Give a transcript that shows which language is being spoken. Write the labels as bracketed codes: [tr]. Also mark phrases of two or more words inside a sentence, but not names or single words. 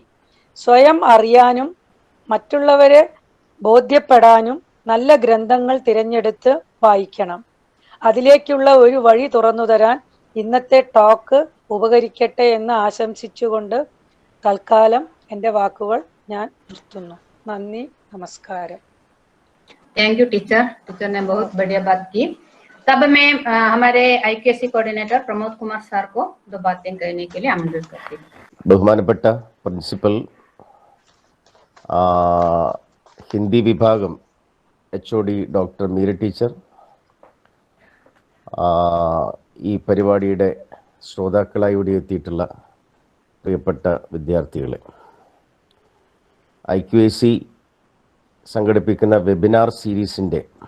[ml] സ്വയം അറിയാനും മറ്റുള്ളവരെ ബോധ്യപ്പെടാനും നല്ല ഗ്രന്ഥങ്ങൾ തിരഞ്ഞെടുത്ത് വായിക്കണം. അതിലേക്കുള്ള ഒരു വഴി തുറന്നു തരാൻ ഇന്നത്തെ ടോക്ക് ഉപകരിക്കട്ടെ എന്ന് ആശംസിച്ചുകൊണ്ട് തൽക്കാലം എൻ്റെ വാക്കുകൾ ഞാൻ നിർത്തുന്നു. നന്ദി, നമസ്കാരം. [en] thank you teacher. [hi] टीचर ने बहुत बढ़िया बात की. तब मैं हमारे IQAC कोऑर्डिनेटर प्रमोद कुमार सर को 2 बातें कहने के लिए आमंत्रित करती हूँ. [ml] ബഹുമാനപ്പെട്ട പ്രിൻസിപ്പൽ, ഹിന്ദി വിഭാഗം HOD ഡോക്ടർ മീര ടീച്ചർ, ഈ പരിപാടിയുടെ ശ്രോതാക്കളായി ഇവിടെ എത്തിയിട്ടുള്ള പ്രിയപ്പെട്ട വിദ്യാർത്ഥികളെ, IQAC സംഘടിപ്പിക്കുന്ന [en] webinar series